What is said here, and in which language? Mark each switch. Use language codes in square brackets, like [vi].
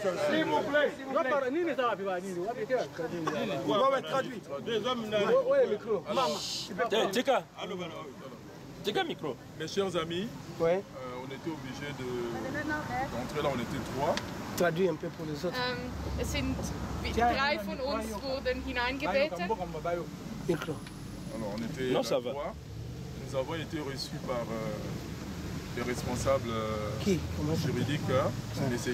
[fr] S'il vous plaît. [ln] Tika micro. [fr] Mes chers amis, Ouais. on était obligé d'entrer là, on était 3. Traduis un peu pour les autres. [de] Es sind 3 von uns wurden hineingebeten. [fr] Micro. Alors, on était Non, là ça va. 3. Nous avons été reçus par les responsables juridiques, M.